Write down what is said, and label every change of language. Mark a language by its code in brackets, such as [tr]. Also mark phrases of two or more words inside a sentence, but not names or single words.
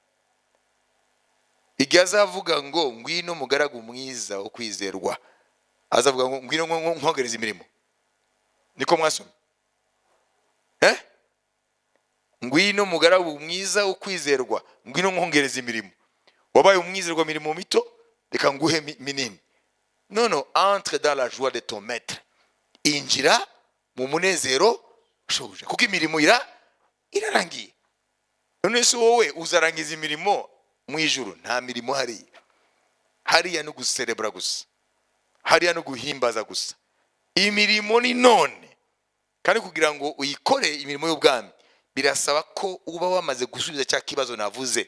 [rw] Igihe azavuga ngo ngwino mugaragu mwiza wo kwizerwa, azavuga ngo ngwino nkogereza imirimo. Niko mwasomye? Ngwino mugaragu mwiza wo kwizerwa, ngwino nkogereza imirimo. wabaye umwizerwa mirimo mito reka nguhe minini. [fr] Non, entre dans la joie de ton maître. [rw] Injira mu munezero shobuja kuko imirimo irarangiye. None se wowe uzarangiza imirimo mu ijuru? Nta mirimo hariya no guserebra gusa, hariya no guhimbaza gusa. Imirimo ni none, kandi kugira ngo uyikore imirimo y'ubwami birasaba ko uba wamaze gusubiza cya kibazo navuze.